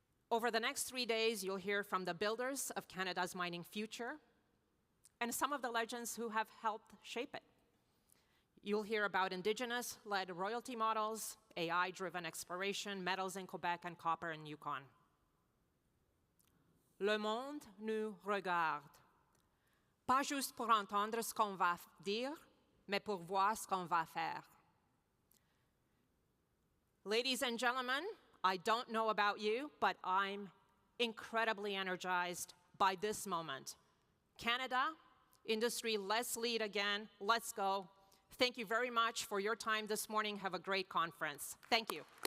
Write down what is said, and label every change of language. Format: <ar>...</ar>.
<en>Over the next 3 days, you'll hear from the builders of Canada's mining future and some of the legends who have helped shape it. You'll hear about Indigenous-led royalty models, AI-driven exploration, metals in Quebec, and copper in Yukon.</en> <fr>Le monde nous regarde, pas juste pour entendre ce qu'on va dire, mais pour voir ce qu'on va faire.</fr> <en>Ladies and gentlemen, I don't know about you, but I'm incredibly energized by this moment. Canada, industry, let's lead again. Let's go. Thank you very much for your time this morning. Have a great conference. Thank you.</en>